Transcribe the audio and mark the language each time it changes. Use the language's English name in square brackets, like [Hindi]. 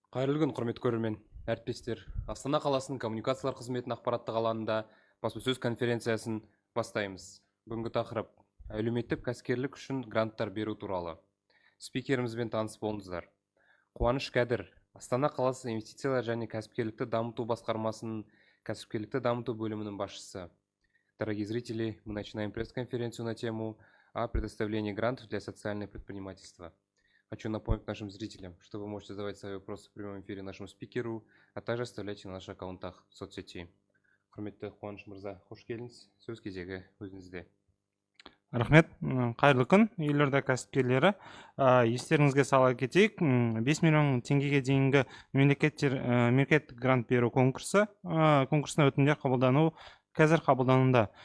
[Kazakh] Қайырлы күн, құрметті көрермен, әріптестер. Астана қаласының коммуникациялар қызметінің ақпараттық алаңында баспасөз конференциясын бастаймыз. Бүгінгі тақырып әлеуметтік кәсіпкерлік үшін гранттар беру туралы. Спикерімізбен таныс болыңыздар. Қуаныш Кәдір, Астана қаласы инвестициялар және кәсіпкерлікті дамыту басқармасының кәсіпкерлікті дамыту бөлімінің басшысы. [Russian] Дорогие зрители, мы начинаем пресс-конференцию на тему о предоставлении грантов для социального предпринимательства. Хочу напомнить нашим зрителям, что вы можете задавать свои вопросы в прямом эфире нашему спикеру, а также оставляйте на наших аккаунтах в соцсети. [Kazakh] Құрметті Қуаныш мырза, қош келдіңіз. Сөз кезегі өзіңізде. Рахмет, қайырлы күн, елорда кәсіпкерлері. Естеріңізге сала кетейік, 5 миллион теңгеге дейінгі мемлекеттік грант беру конкурсына өтінімдер қабылдану қазір қабылдануда.